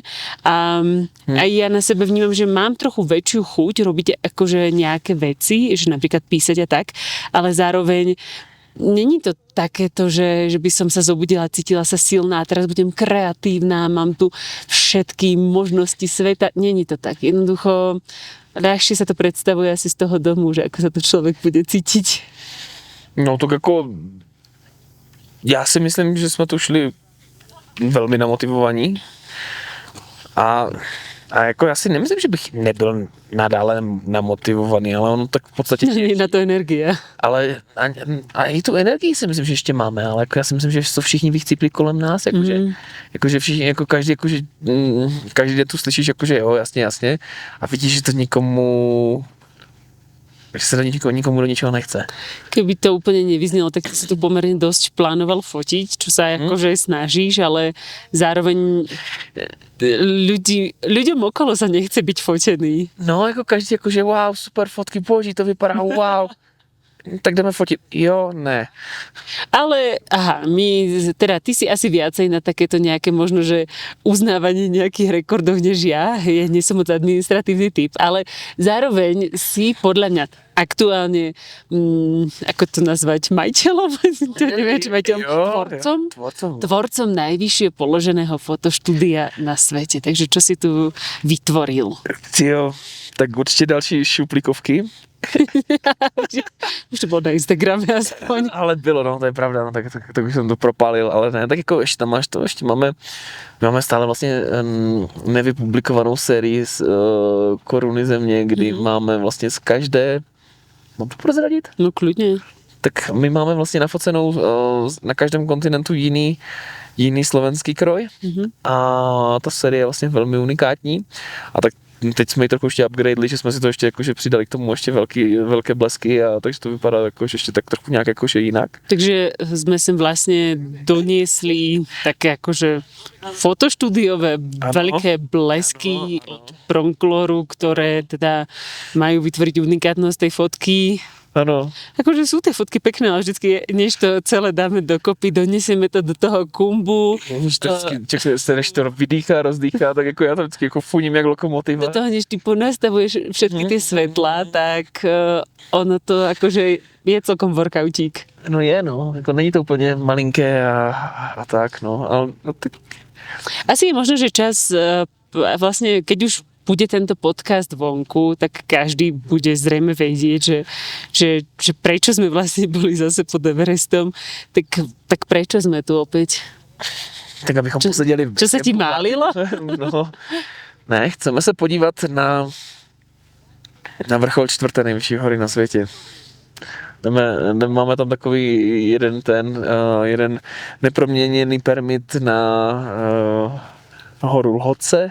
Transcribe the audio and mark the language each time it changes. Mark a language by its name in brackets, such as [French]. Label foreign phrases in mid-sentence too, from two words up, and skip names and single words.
[Slovak] A aj ja na sebe vnímam, že mám trochu väčšiu chuť robiť akože nejaké veci, že napríklad písať a tak, ale zároveň není to takéto, že by som sa zobudila, cítila sa silná a teraz budem kreatívna, mám tu všetky možnosti sveta. [Czech] Není to tak. [Slovak] Jednoducho ľahšie sa to predstavuje asi z toho domu, že ako sa to človek bude cítiť. [Czech] No tak jako já si myslím, že jsme tu šli velmi namotivovaní a jako já si nemyslím, že bych nebyl nadále namotivovaný, ale ono tak v podstatě... [Slovak] Nie na to energie. [Czech] Ale a i tu energii si myslím, že ještě máme, ale jako já si myslím, že jsou všichni vychcípli kolem nás, jakože všichni, jako každý, jakože každý den tu slyšíš, jakože jo, jasně a vidíš, že to nikomu [Slovak] že sa nikomu do ničoho nechce. Keby to úplne nevyznelo, tak si tu pomerne dosť plánoval fotiť, čo sa akože snažíš, ale zároveň ľuďom okolo sa nechce byť fotený. No, [Czech] jako každý, jakože wow, super fotky, boží, to vypadá wow. Tak jdeme fotiť. Jo, ne. [Slovak] Ale, teda ty si asi viacej na takéto nejaké možno, že uznávanie nejakých rekordov než ja. Ja nie som moc administratívny typ, ale zároveň si podľa mňa aktuálne, ako to nazvať, majiteľom? To neviem, či majiteľom, tvorcom najvyššie položeného fotoštúdia na svete. Takže čo si tu vytvoril? [Czech] Jo, tak určite další šuplíkovky. Už to bylo na Instagrame aspoň. Ale bylo, no, to je pravda, no, tak už jsem to propálil, ale ne, tak jako ještě tam máš to, ještě máme stále vlastně nevypublikovanou sérii z Koruny země, kdy máme vlastně z každé, mám to prozradit? No klidně. Tak my máme vlastně nafocenou na každém kontinentu jiný slovenský kroj a ta série je vlastně velmi unikátní a tak teď jsme ji trochu ještě upgradeli, že jsme si to ještě jakože přidali k tomu ještě velké blesky a takže to vypadá jakože ještě tak trochu nějak jakože jinak. Takže jsme sem vlastně [Slovak] doniesli také jakože fotoštúdiové veľké blesky od Pronkloru, ktoré teda majú vytvoriť unikátnosť tej fotky. [Czech] Ano. [Slovak] Akože sú tie fotky pekné, ale vždycky, než to celé dáme dokopy, donesieme to do toho kumbu. [Czech] Se než to vydýchá, rozdýchá, tak jako já to vždycky jako funím jak lokomotiva. [Slovak] Do toho, než ty ponastavuješ všetky tie svetlá, tak ono to akože je celkom workoutík. [Czech] No je, no. Jako není to úplně malinké a tak, no. Ale, no tak... [Slovak] Asi je možno, že čas vlastne, keď už bude tento podcast vonku, tak každý bude zrejme vedieť, že prečo sme vlastne boli zase pod Everestom, tak prečo sme tu opäť? [Czech] Tak abychom poseděli... [Slovak] Čo sa ti málilo? No, [Czech] ne, chceme se podívat na vrchol 4. nejvyšší hory na světě. Máme tam takový jeden neproměněný permit na horu Lhotse.